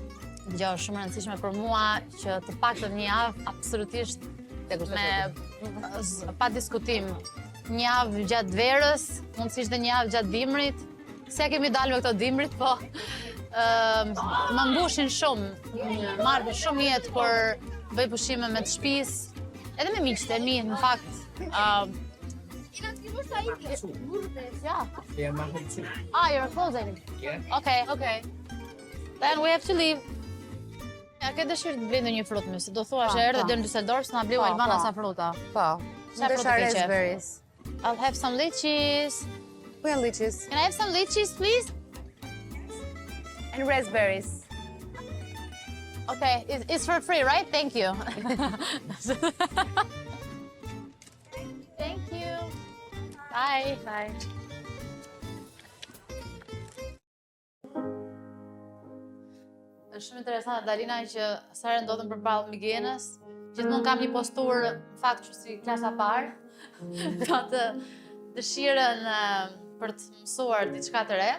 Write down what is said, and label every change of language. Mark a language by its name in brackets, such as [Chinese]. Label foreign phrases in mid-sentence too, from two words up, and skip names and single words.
[Albanian] Gjë është shumë rëndësishme për mua që të paktën një javë absolutisht pa diskutim. Një javë gjatë verës, mundësisht dhe një javë gjatë dimrit. Se kemi dalë me këto dimrit, po më mbushin shumë. Marrë shumë jetë kur bëj pushime me të shtëpis, edhe me miqtë e mi, në fakt. [English] You're closing? Okay. Then we have to leave. [Albanian] Ja, ke dëshirë të blej një frutë më, se do thua që erdhe deri në Düsseldorf, s'na bleu Elvana sa fruta. Po. Sa fruta ke qef? [English] Raspberries. I'll have some lychees. [Albanian] Ku janë lychees? [English] Can I have some lychees, please? And raspberries. Okay, it's for free, right? Thank you. Thank you. Bye. Bye. [Albanian] Është shumë interesante, Dalina, që sa herë ndodhem përballë Migenës, Gjithmonë kam një posturë, në fakt që si klasa parë, ka të dëshirën për të mësuar diçka të re.